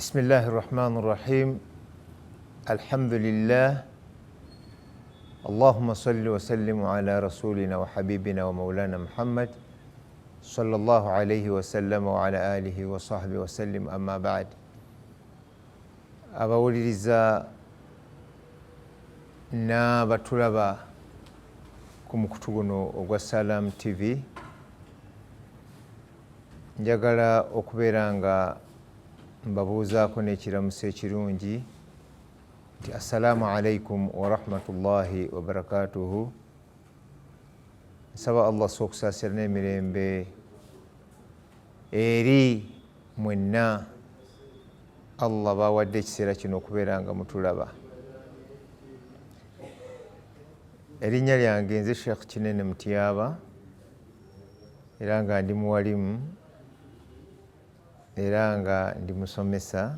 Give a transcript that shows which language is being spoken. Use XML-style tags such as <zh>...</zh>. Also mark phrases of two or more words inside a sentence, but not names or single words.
<ar>الله الرحمن الرحيم الحمد لله اللهم صل وسلم على رسولنا وحبيبنا ومولانا محمد صلى الله عليه وسلم وعلى آله وصحبه وسلم أما بعد</ar> <lg>abawuliriza n'abatulaba ku mukutu guno ogwa Salam TV njagala okubeera nga mbabuuzaako n'ekiramuso ekirungi nti</lg> <ar>السلام عليكم ورحمة الله وبركاته.</ar> <lg>Nsaba Allah okusaasira n'emirembe eri mwenna Allah bawadde ekiseera kino okubeera nga mutulaba. Erinnya lyange nze Sheikh Kinene Mutyaba era nga ndi muwalimu era nga ndi musomesa.</lg>